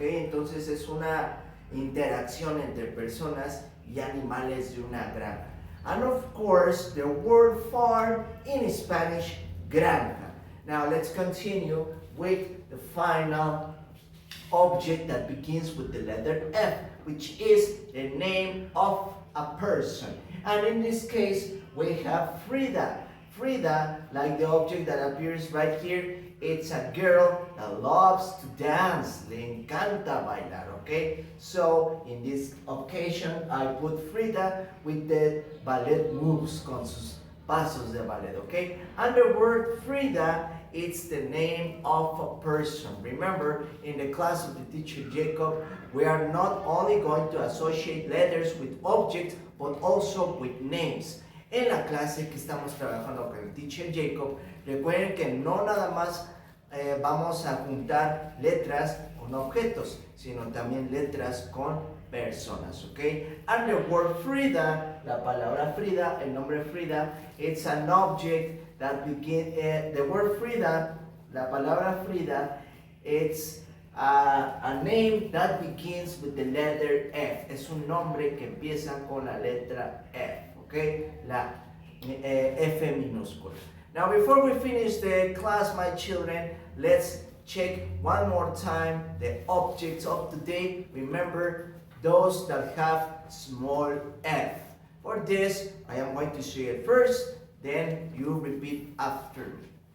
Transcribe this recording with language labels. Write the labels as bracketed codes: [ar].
[es] Entonces es una interacción entre personas y animales de una granja. [en] And of course, the word farm in Spanish, granja. Now let's continue with the final object that begins with the letter F, which is the name of a person. And in this case, we have Frida. Frida, like the object that appears right here, it's a girl that loves to dance. [es] Le encanta bailar, [en] okay? So, in this occasion, I put Frida with the ballet moves, [es] con sus pasos de ballet, [en] okay? And the word Frida, it's the name of a person. Remember, in the class of the teacher Jacob, we are not only going to associate letters with objects, but also with names. [es] En la clase que estamos trabajando con el teacher Jacob, recuerden que no nada más vamos a juntar letras con objetos, sino también letras con personas, okay? [en] And the word Frida, [es] la palabra Frida, el nombre Frida, [en] it's an object that begin, the word Frida, [es] la palabra Frida, [en] it's a name that begins with the letter F. [es] Es un nombre que empieza con la letra F, okay? La F minúscula. [en] Now, before we finish the class, my children, let's check one more time the objects of today. Remember, those that have small f. For this, I am going to say it first, then you repeat after me.